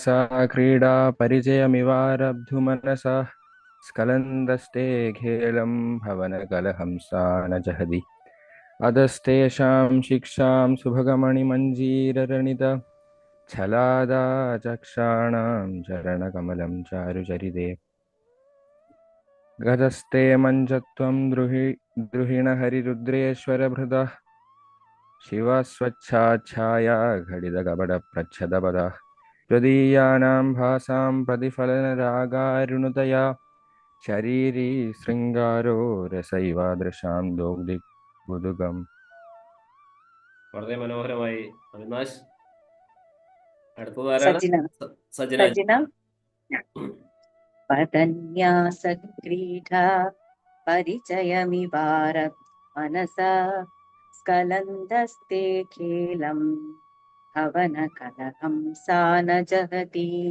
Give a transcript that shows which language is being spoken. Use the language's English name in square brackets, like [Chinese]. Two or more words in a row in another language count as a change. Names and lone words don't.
[Sanskrit] ക്രീഡാ പരിചയമിവാരബ്ധു മനസാ സ്കലന്തസ്തേ ഖേലം ഭവനകലഹംസാന ജഹതി അധസ്തേഷാം ശിക്ഷാം സുഭഗമണിമഞ്ജീരരണിത ഛലാദാചക്ഷാണം ചരണകമലം ചാരുചരിതേ गतस्ते मञ्चत्वं द्रुहिणहरिरुद्रेश्वरभृतः शिवस्वच्छाच्छाया घटितकपटप्रच्छदपदः त्वदीयानां भासां प्रतिफलनरागारुणतया शरीरी शृङ्गारो रसैवादृशां दोग्धिकुतुकम्. [Malayalam] വളരെ മനോഹരമായി അവിനാശ്. അടുത്തതാരാണ്? സജിന സജന. [Sanskrit] സജിന പദന്യാസക്രീഡാ പരിചയമിവാരത് മനസാ സ്കലന്തസ്തേ ഖേലം ഭവനകലഹം സാ ന ജഹതി